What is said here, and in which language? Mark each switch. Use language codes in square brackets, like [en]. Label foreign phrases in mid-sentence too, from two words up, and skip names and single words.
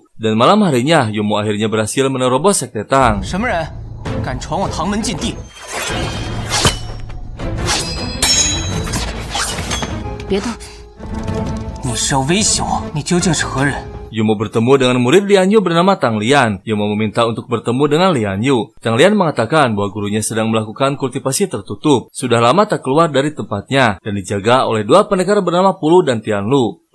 [id] Dan malam harinya, Yumo akhirnya berhasil menerobos Sekte Tang. [zh] 什么人敢闯我唐门禁地？别动！你是要威胁我？你究竟是何人？ [id] Yumo bertemu dengan murid Lian Yu bernama Tang Lian. Yumo meminta untuk bertemu dengan Lian Yu. Tang Lian mengatakan bahwa gurunya sedang melakukan kultivasi tertutup. Sudah lama tak keluar dari tempatnya dan dijaga oleh dua pendekar bernama Pulu dan Tianlu.